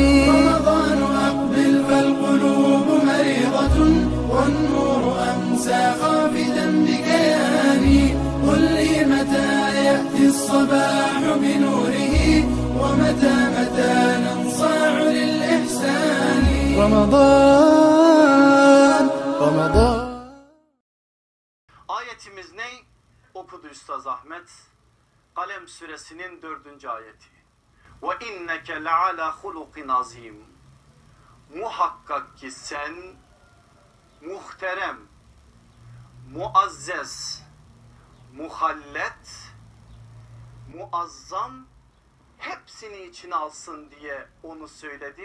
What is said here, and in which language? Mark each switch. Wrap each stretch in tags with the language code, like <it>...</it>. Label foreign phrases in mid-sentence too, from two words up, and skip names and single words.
<ar>رمضان أقبل فالقلوب مريضة والنور أمسى خافتا بكياني. قل لي متى يأتي الصباح بنوره ومتى ننصاع للإحسان.</ar> <tr>Ramazan. Ayetimiz ne? Okudu Üstaz Ahmet. Kalem suresinin 4. ayeti.</tr> <ar>وإنك لعلى خلق عظيم.</ar> <tr>Muhakkak ki sen muhterem, muazzez, muhallet, muazzam, hepsini içine alsın diye onu söyledim.</tr>